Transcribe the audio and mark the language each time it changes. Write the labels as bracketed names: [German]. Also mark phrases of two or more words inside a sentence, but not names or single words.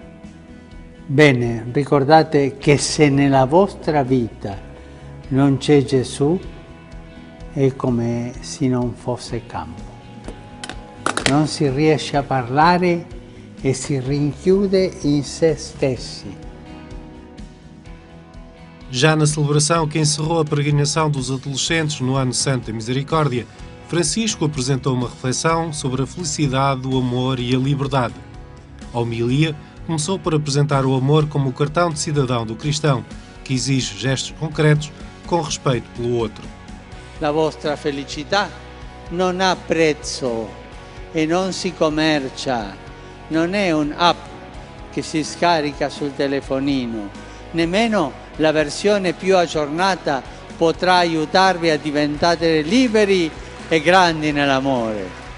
[Italian] Bene, ricordate che se nella vostra vita non c'è Gesù, è come se non fosse campo. Non si riesce a parlare e si rinchiude in se stessi. [Portuguese] Já na celebração que encerrou a peregrinação dos adolescentes no Ano Santo da Misericórdia, Francisco apresentou uma reflexão sobre a felicidade, o amor e a liberdade. A homilia começou por apresentar o amor como o cartão de cidadão do cristão, que exige gestos concretos com respeito pelo outro. [Italian] La vostra felicità non ha prezzo e non si commercia, non è un'app che si scarica sul telefonino, nemmeno la versione più aggiornata potrà aiutarvi a diventare liberi e grandi nell'amore.